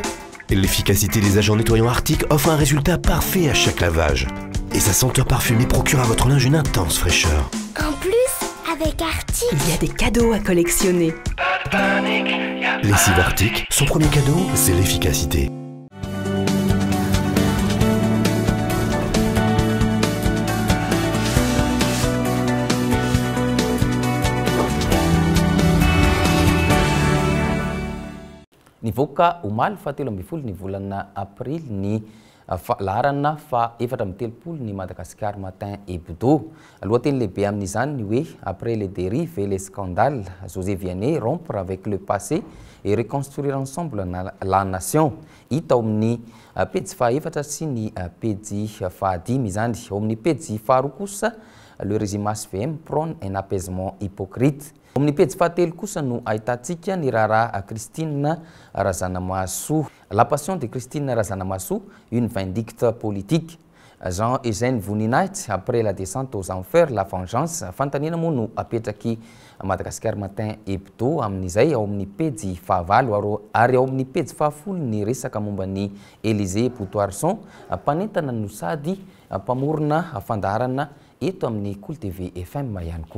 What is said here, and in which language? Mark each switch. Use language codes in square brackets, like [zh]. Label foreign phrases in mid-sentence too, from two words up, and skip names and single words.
[fr] L'efficacité des agents nettoyants Arctic offre un résultat parfait à chaque lavage. Et sa senteur parfumée procure à votre linge une intense fraîcheur. En plus, avec Arctic, il y a des cadeaux à collectionner. Lessive Arctic, son premier cadeau, c'est l'efficacité. [mg] Nivoaka omaly fahatelo ambin'ny folo ny volana aprily ny laharana fa 4 ny Madagascar Matin Hebdo. Lohateny lehibe amin'izany ny hoe [fr] après les dérives et les scandales, José Vianney rompre avec le passé et reconstruire ensemble la nation. [mg] Hita ao amin'ny pejy faha-4 sy ny pejy faha-5 izany. Ao amin'ny pejy faharoa kosa [fr] le régime HVM prône un apaisement hypocrite. [mg] Amin'ny pejy fahatelo kosa no ahitantsika ny raharaha Christine Razanamahasoa. [fr] La passion de Christine Razanamahasoa, une vindicte politique. Jean-Eugène Voninahity, après la descente aux enfers, la vengeance. [mg] Fantaniana moa no apetraky Madagascar Matin Hebdo amin'izay ao amin'ny pejy faha-9 ary ao amin'ny pejy faha-10 ny resaka momba ny Élysée Poutoarson, mpanentana no sady mpamorona fandaharana eto amin'ny Cool TV FM ihany koa.